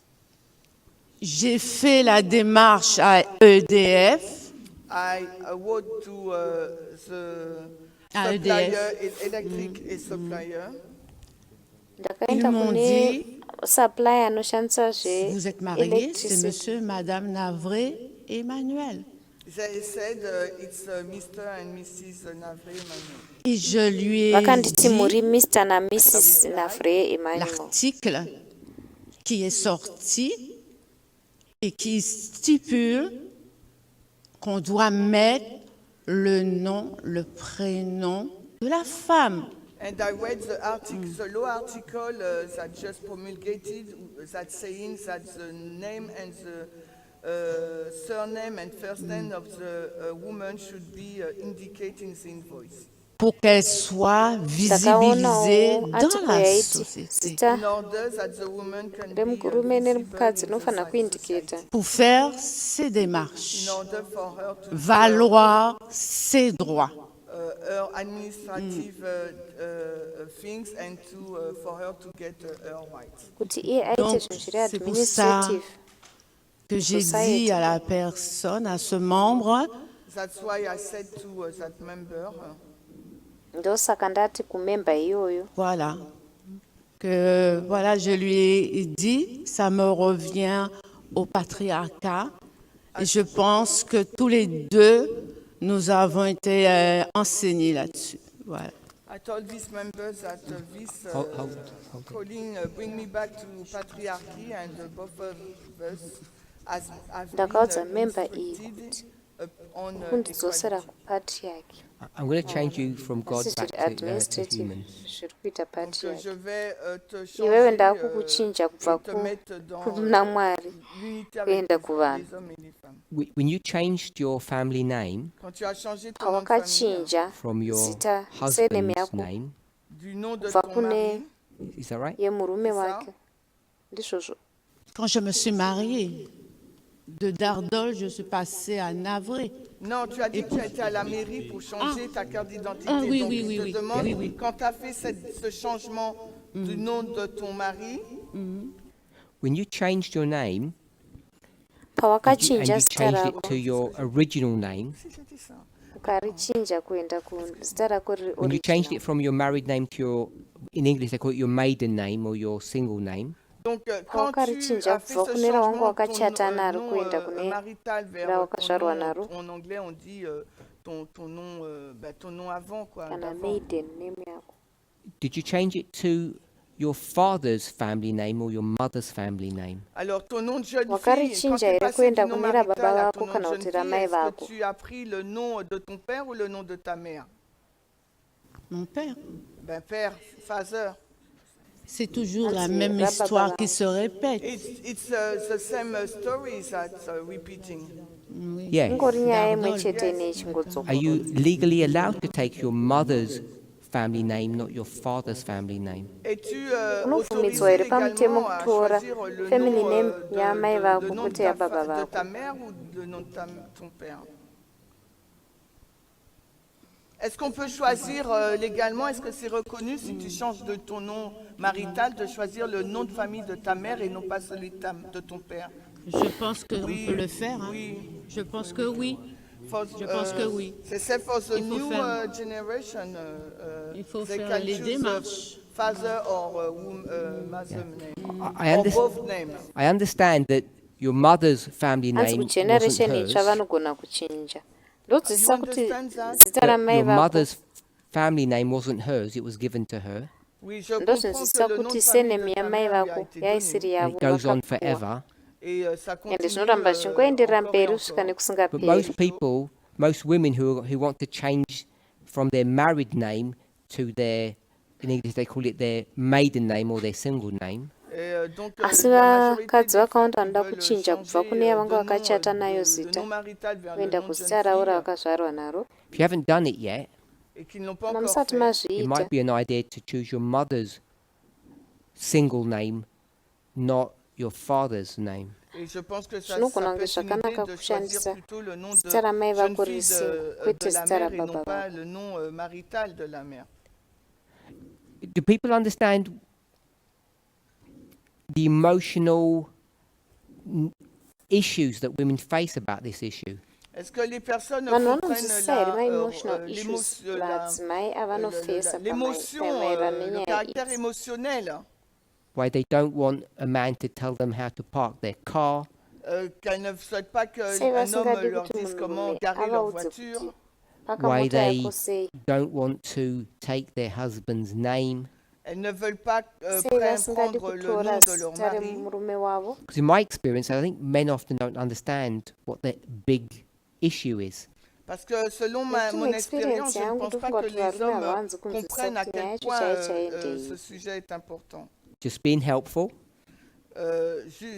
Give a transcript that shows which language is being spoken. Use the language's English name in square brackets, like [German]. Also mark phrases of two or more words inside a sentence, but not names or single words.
[French] J'ai fait la démarche à EDF. [English] I wrote to the [French] À [English] supplier, EDF. electric supplier. [Shona] Ndakaenda [French] Ils m'ont [Shona] kune [French] dit, [Shona] supply anoshandisa [French] vous êtes marié, c'est [Shona] zveelectricity. [French] Monsieur, Madame Navré Emmanuel. [English] They said it's Mr. and Mrs. Navre Emmanuel. [French] Et je lui ai [Shona] Vakanditi [French] dit [Shona] muri Mr na Mrs Navre Emmanuel. [French] l'article qui est sorti et qui stipule qu'on doit mettre le nom, le prénom de la femme. [English] And I read the article, the law article that just promulgated that saying that the name and the surname and first name of the woman should be indicated in the invoice. [French] Pour qu'elle soit visibilisée [Shona] Ndakaonawo [French] dans [Shona] article [French] la [Shona] yaiti [French] société. [Shona] zita [English] In order that the woman can be [Shona] remurume nerumukadzi [English] visible in [Shona] rinofana [English] the [Shona] kuindiketa [English] society. [French] Pour faire ses démarches, [English] In order for her to [French] valoir ses droits. [English] her administrative things and for her to get her rights. [Shona] kuti iye aite [French] Donc, [Shona] zvinhu zviri [French] c'est pour ça [Shona] administrative. [French] que j'ai [English] Society. [French] dit à la personne, à ce membre, [English] That's why I said to that member, [Shona] ndosaka ndati kumemba iyoyo [French] voilà, que voilà, je lui ai dit, ça me revient au patriarcat. Et je pense que tous les deux, nous avons été enseignés là-dessus. Voilà. [English] I told this member that this Hold. calling bring me back to patriarchy and both of us have [Shona] ndakaudza [English] been [Shona] memba iyi [English] instructed [Shona] kuti [English] on [Shona] kundidzosera [English] equality. [Shona] kupatriarchy [English] I'm going to change you from God [Shona] asi [English] back [Shona] zviri [English] to [Shona] administrative [English] human. [Shona] zviri kuita [French] Donc, je [Shona] patriarchy [French] vais te [Shona] iwewe [French] changer [Shona] ndakukuchinja kubva [French] et te mettre dans [Shona] kuna mwari [French] l'unité avec [Shona] kuenda kuvanhu. [French] les hommes et les femmes. [English] When you changed your family name [French] Quand tu as changé ton nom de famille, [Shona] pawakachinja [English] from your [Shona] zita seneme [English] husband's [Shona] yako [English] name, [French] du nom de [Shona] kubva [French] ton [Shona] kune [French] mari, [English] is that right? [Shona] yemurume [French] C'est ça. [Shona] wake ndizvozvo [French] Quand je me suis mariée, de Dardol, je suis passée à Navré. Non, tu as dit que tu as été à la mairie pour changer ta carte d'identité. Ah, oui, Donc, oui, je oui, te oui. demande, Oui, oui. quand tu as fait ce changement du nom de ton mari, [English] When you changed your name, and you [Shona] pawakachinja zita [English] changed it [Shona] rako [English] to your original name, [French] si j'ai dit ça. [Shona] ukarichinja kuenda zita rako riri [English] when you changed [Shona] original [English] it from your married name to your, in English they call it your maiden name or your single name, [French] Donc, quand tu [Shona] Pawakachinja [French] as fait [Shona] kubva [French] ce [Shona] kune rawangu [French] changement, [Shona] wakachata [French] ton [Shona] naro [French] nom [Shona] kuenda kune [French] marital vers [Shona] rawakazvarwa naro [French] en anglais on dit ton nom avant quoi. [Shona] kana [French] d'avant. [English] maiden name [Shona] yako. [English] did you change it to your father's family name or your mother's family name? [French] Alors ton nom de jeune fille, quand [Shona] Wakarichinja [French] tu es [Shona] ere [French] passé [Shona] kuenda [French] du nom [Shona] kune rababa [French] marital à [Shona] vako [French] ton nom de [Shona] kana [French] jeune [Shona] kuti [French] fille, [Shona] ramai [French] est-ce [Shona] vako. [French] que tu as pris le nom de ton père ou le nom de ta mère? Mon père. Ben père, father. C'est toujours la c'est même [Shona] Rababa. [French] histoire qui se répète. [English] It's the same stories that's repeating. [French] Oui. [English] Yes. [Shona] Ingori nyaya imwe Dardol. chete [English] Are [Shona] nechingodzoka. [English] you legally allowed to take your mother's family name, not your father's family name? [French] Es-tu [Shona] Unobvumidzwa [French] autorisé [Shona] here pamutemo [French] également à [Shona] kutora [French] choisir le [Shona] family [French] nom, [Shona] name yamai vako [French] le nom [Shona] kwete yababa [French] de [Shona] vako. [French] ta mère ou le nom de ton père? Est-ce qu'on peut choisir légalement, est-ce que c'est reconnu si tu changes de ton nom marital, de choisir le nom de famille de ta mère et non pas celui de ton père? Je pense qu'on Oui, peut le faire. Hein. oui. Je pense que oui. Je pense que oui. [English] C'est for the [French] Il faut [English] new [French] faire- [English] generation. [French] Il faut [English] they [French] faire [English] can [French] les [English] choose [French] démarches. [English] Father or mother name. I, Or understand. both names. I understand that your mother's family [Shona] Hanzi [English] name [Shona] kugeneration [English] wasn't [Shona] itsva [English] hers. [Shona] vanogona kuchinja. Ndodzidzisa [English] You [Shona] kuti [English] understand that? [Shona] zita [English] That [Shona] ramai [English] your [Shona] vako [English] mother's family name wasn't hers; it was given to her, [French] Oui, je comprends [Shona] ndozvinzwisisa [French] que le nom [Shona] kuti [French] de famille [Shona] senemi [French] de ta [Shona] yamai [French] mère lui a [Shona] vako [French] été [Shona] yaisiri [French] donné. [English] and [Shona] yavo [English] it goes on [Shona] vakapuwa. [English] forever. [French] Et ça [Shona] Ende [French] continue [Shona] zvinoramba zvichingoenderera [French] encore et [Shona] mberi kusvika [French] encore. [English] But [Shona] nekusingaperi. [English] most people, most women who want to change from their married name to their, in English they call it their maiden name or their single name, [French] Et donc, [Shona] Asi [French] la majorité [Shona] vakadzi [French] des femmes [Shona] vakawanda [French] qui [Shona] vanoda [French] veulent [Shona] kuchinja kubva [French] changer [Shona] kune [French] de [Shona] yavanga [French] nom, [Shona] vakachata nayo [French] le [Shona] zita [French] nom marital vers le [Shona] kuenda [French] nom de jeune [Shona] kuzita ravo [French] fille [Shona] ravakazvarwa naro. [English] if you haven't done it yet, [French] et qu'ils n'ont pas [Shona] Kana [French] encore [Shona] musati [French] fait, [English] it [Shona] mazviita [English] might be an idea to choose your mother's single name, not your father's name. [French] et je pense que ça [Shona] zvinogona [French] peut [Shona] kunge [French] être une idée [Shona] zvakanaka [French] de choisir [Shona] kushandisa [French] plutôt le nom de [Shona] zita ramai [French] jeune [Shona] vako [French] fille [Shona] risina [French] de [Shona] kwete [French] la [Shona] zita [French] mère et non [Shona] rababa [French] pas [Shona] vako. [French] le nom marital de la mère. [English] Do people understand the emotional issues that women face about this issue? [French] Est-ce que les personnes [Shona] vanhu [French] comprennent [Shona] vanonzwisisa here ma- [English] emotional issues [French] l'émotion, [Shona] madzimai avanofesa [French] l'émotion, [Shona] pamaerana [French] le [Shona] nenyaya [French] caractère [Shona] idzi. [French] émotionnel, [English] Why they don't want a man to tell them how to park their car, [French] qu'elles ne souhaitent pas [Shona] Sei [French] qu'un homme [Shona] vasingadi [French] leur [Shona] kuti [French] dise comment [Shona] munhurume [French] garer leur [Shona] avaudze [French] voiture. [Shona] kuti paka [English] why [Shona] mota [English] they [Shona] yako sei. [English] don't want to take their husband's name. [French] Elles ne veulent pas [Shona] Sei vasingadi [French] prendre le [Shona] kutora [French] nom de leur [Shona] zita [French] mari. [Shona] remurume wavo. [English] Because in my experience, I think men often don't understand what the big issue is. [French] Parce que selon [Shona] Nekuti [French] mon expérience, [Shona] muexperience [French] je ne [Shona] yangu [French] pense pas [Shona] ndofunga [French] que [Shona] kuti [French] les [Shona] varume [French] hommes [Shona] havanzi kunzwisisa [French] comprennent à [Shona] kuti [French] quel [Shona] nyaya yacho [French] point [Shona] chaiye [French] ce [Shona] chaendei. [French] sujet est important. [English] Just being helpful, [French] Juste